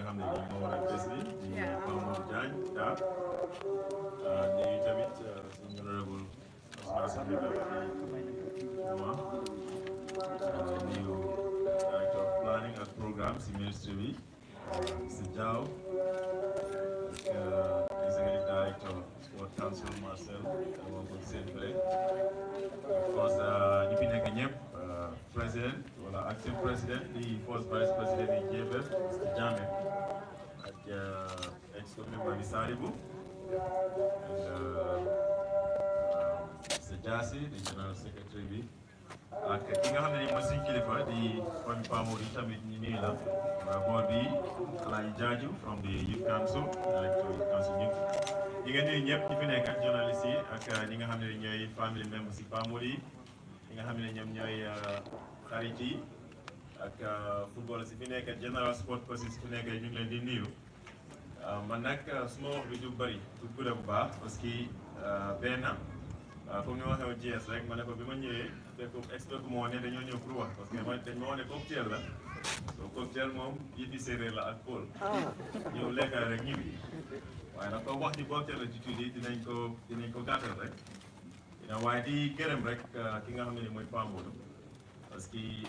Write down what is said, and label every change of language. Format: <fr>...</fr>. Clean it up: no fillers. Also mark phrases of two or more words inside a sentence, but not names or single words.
<wo>ma war a bés bi di Modou Jagne Dar nuyu tamit suñu honorable Ousmane Juma nuyu</wo> <en>director of planning</en> <wo>ak programme si ministre bi Mr Diaw ak</wo> <en>executive director sport council</en> <wo>Marcel moo ko seen fële</wo> <en>of course</en> <wo>ñi fi nekk ñëpp président wala</wo> <en>acting président</en> <wo>di</wo> <en>first vice président</en> <wo>yi JFF Mr Jammeh ak ex-member bi Sadibou Mr Jassy di</wo> <en>general secretary</en> <wo>bi ak ki nga xam ne nii mooy suñu kilifa di famille Pamori tamit ñu nuyu la board bi Alaaji Jaaju</wo> <en>from the youth council electoral youth council</en> <wo>ñëpp ñi nga nuyu ñëpp ñi fi nekk ak journaliste yi ak ñi nga xam ne ñooy</wo> <en>family members</en> <wo>si Pamori yi ñi nga xam ne ñoom ñooy xarit yi ak football si fi nekk</wo> <en>general sport</en> <wo>person si fi nekk ñu ngi leen di nuyu man nag suma wax bi du bëri du gudda bu baax</wo> <fr>parce que</fr> <wo>benn comme ni ma waxee woon GS rek ma ne ko bi ma ñëwee fekk expert moo ne dañoo ñëw pour wax</wo> <fr>parce que</fr> <wo>dañ ma wax ne cocktail la so cocktail moom yëfi séeréer la ak Paul ñëw lekkal rek ñibbi waaye nag comme wax ci cocktail la ci tuuti dinañ ko gàttal rek waaye di gërëm rek ki nga xam ne ni mooy Pa Modou</wo> <fr>parce que</fr>